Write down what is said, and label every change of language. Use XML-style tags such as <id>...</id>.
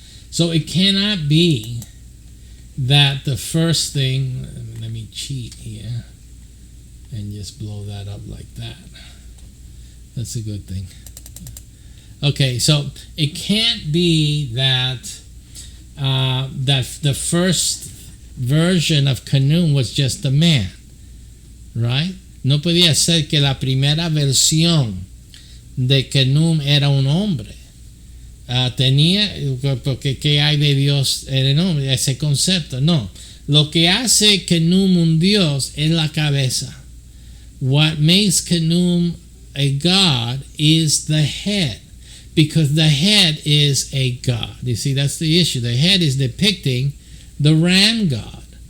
<en>So it cannot be that the first thing, let me cheat here and just blow that up like that. That's a good thing. Okay, so it can't be that that the first version of Kenum was just a man, right?</en> <es>no podía ser que la primera versión de Kenum era un hombre. Tenía, porque ¿qué hay de Dios en el hombre? Ese concepto, no. Lo que hace Kenum un Dios es la cabeza.</es> <en>What makes Kenum a God is the head, because the head is a God. You see, that's the issue. The head is depicting the ram God.</en>